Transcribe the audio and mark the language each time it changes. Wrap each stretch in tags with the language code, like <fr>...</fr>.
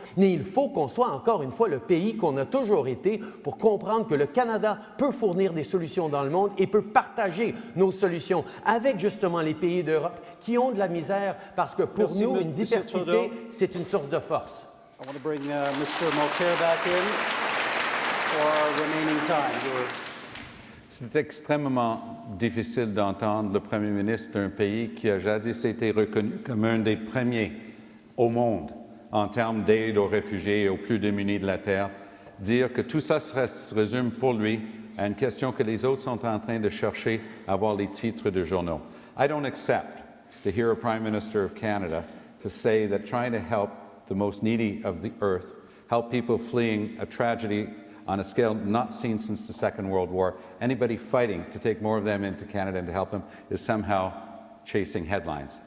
<fr>Mais il faut qu'on soit encore une fois le pays qu'on a toujours été pour comprendre que le Canada peut fournir des solutions dans le monde et peut partager nos solutions avec justement les pays d'Europe qui ont de la misère parce que pour nous, une diversité, c'est une source de force.</fr> <en>I want to bring Mr. Mulcair back in for our remaining time.</en> <fr>C'est extrêmement difficile d'entendre le premier ministre d'un pays qui a jadis été reconnu comme un des premiers au monde en termes d'aide aux réfugiés et aux plus démunis de la Terre, dire que tout ça se résume pour lui à une question que les autres sont en train de chercher à avoir les titres de journaux.</fr> <en>I don't accept to hear a Prime Minister of Canada to say that trying to help the most needy of the earth, help people fleeing a tragedy on a scale not seen since the Second World War, anybody fighting to take more of them into Canada and to help them is somehow chasing headlines.</en>